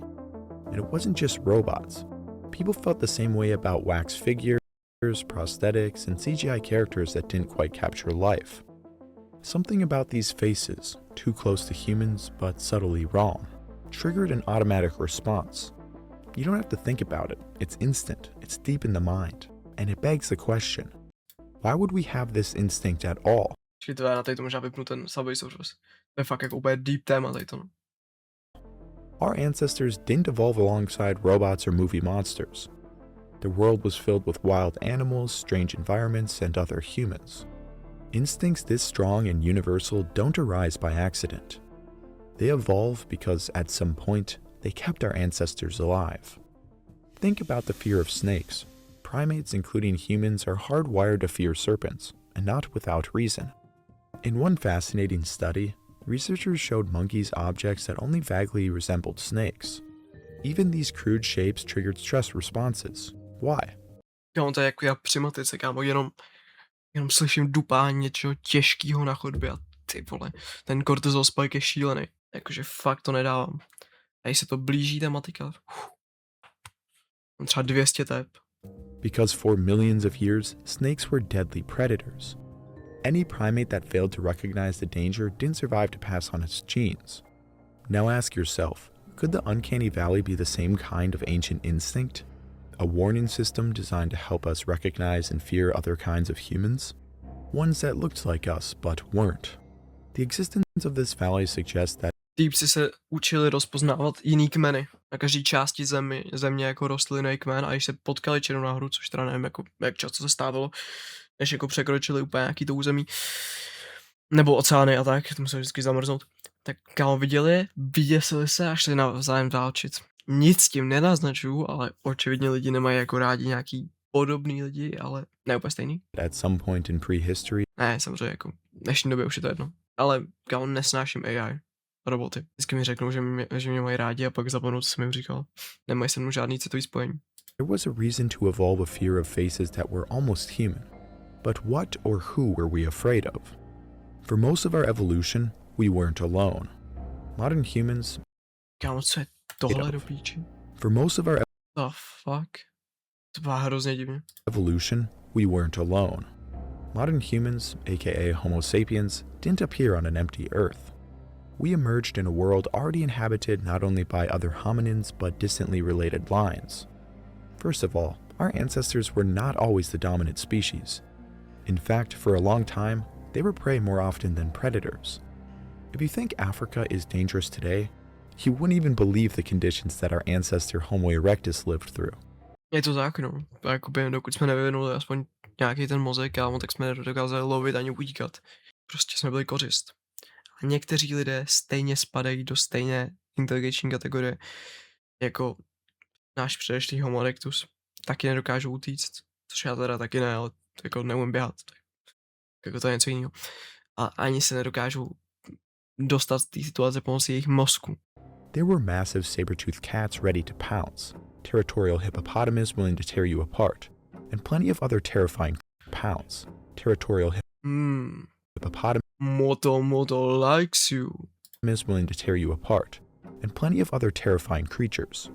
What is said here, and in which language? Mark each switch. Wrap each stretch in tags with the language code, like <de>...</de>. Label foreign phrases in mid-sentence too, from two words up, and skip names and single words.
<en>And it wasn't just robots. People felt the same way about wax figures, prosthetics, and CGI characters that didn't quite capture life. Something about these faces, too close to humans but subtly wrong, triggered an automatic response. You don't have to think about it. It's instant. It's deep in the mind. And it begs the question, why would we have this instinct at all?</en> <cs>Na tady to možná vypnu ten Subway Surfers. To je fakt jako úplně deep téma tady to.</cs> <en>Our ancestors didn't evolve alongside robots or movie monsters. The world was filled with wild animals, strange environments, and other humans. Instincts this strong and universal don't arise by accident. They evolve because at some point, they kept our ancestors alive. Think about the fear of snakes. Primates, including humans, are hardwired to fear serpents, and not without reason. In one fascinating study, researchers showed monkeys objects that only vaguely resembled snakes. Even these crude shapes triggered stress responses. Why?</en> <cs>Kámo, to je jako já při matice, kámo, jenom slyším dupání něčeho těžkého na chodbě a ty vole, ten kortizol spike je šílený. Jakože fakt to nedávám. A když se to blíží ta matika, mám třeba 200 tep.</cs> <en>Because for millions of years, snakes were deadly predators. Any primate that failed to recognize the danger didn't survive to pass on its genes. Now ask yourself, could the Uncanny Valley be the same kind of ancient instinct? A warning system designed to help us recognize and fear other kinds of humans? Ones that looked like us but weren't. The existence of this valley suggests that</en> <cs>Týpci se učili rozpoznávat jiný kmeny. Na každé části země jako rostlinný kmen a když se potkali černou nahoru, což teda nevím, jako, jak často se stávalo, než jako překročili úplně nějaký to území, nebo oceány a tak, to museli vždycky zamrznout, tak kámo viděli je, vyděsili se a šli navzájem válčit. Nic s tím nenaznačuju, ale očividně lidi nemají jako rádi nějaký podobný lidi, ale ne úplně stejný.</cs> <en>at some point in prehistory,</en> <cs>Ne, samozřejmě jako v dnešní době už je to jedno. Ale kámo, nesnáším AI. Roboty. Vždycky mi řeknou, že mě mají rádi a pak zapomnou, co jsem jim říkal. Nemají se mnou žádný citový spojení.</cs> <en>there was a reason to evolve a fear of faces that were almost human. But what or who were we afraid of? For most of our evolution, we weren't alone. Modern humans,</en> <cs>Kámo, co je tohle do píči?</cs> <en>for most of our The fuck?</en> <cs>To byla hrozně divně.</cs> <en>evolution, we weren't alone. Modern humans, aka Homo sapiens, didn't appear on an empty Earth. We emerged in a world already inhabited not only by other hominins but distantly related lines. First of all, our ancestors were not always the dominant species. In fact, for a long time, they were prey more often than predators. If you think Africa is dangerous today, you wouldn't even believe the conditions that our ancestor Homo erectus lived through.</en> <cs>Je to tak, no. Jakoby, dokud jsme nevyvinuli aspoň nějaký ten mozek, kámo, tak jsme nedokázali lovit ani utíkat. Prostě jsme byli kořist. A někteří lidé stejně spadají do stejné inteligenční kategorie jako náš předešlý Homo erectus. Taky nedokážou utíct, což já teda taky ne, ale jako neumím běhat. Jako to je něco jiného. A ani se nedokážou dostat z té situace pomocí jejich mozku.</cs> <en>There were massive saber-toothed cats ready to pounce, territorial hippopotamus willing to tear you apart, and plenty of other terrifying pounds. Territorial hippopotamus Moto likes you. willing to tear you apart, and plenty of other terrifying creatures.</en>